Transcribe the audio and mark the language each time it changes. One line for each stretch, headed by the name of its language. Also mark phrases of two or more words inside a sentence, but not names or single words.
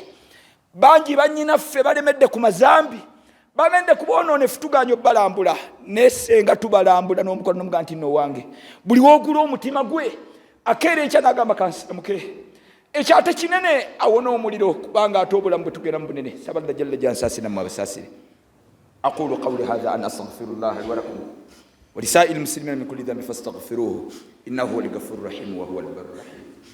Ganda: Bangi bannyinaffe balemedde ku mazambi, bamende ku bwonoonefu, tuganya obbalambula, naye senga tubalambula n'omukono n'omugaa nti nno wange. Buli woogula omutima gwe akeera enkya n'agamba kansiramuke. Ekyo ate kinene awona omuliro, kubanga ate obulamu bwe tugenda mu bunene. Saba Allah jalla jansaasira mu abasaasire.
Arabic: أقول قولي هذا أن أستغفر الله لي ولكم ولسائر المسلمين من كل ذنب فاستغفروه إنه هو الغفور الرحيم وهو البر الرحيم.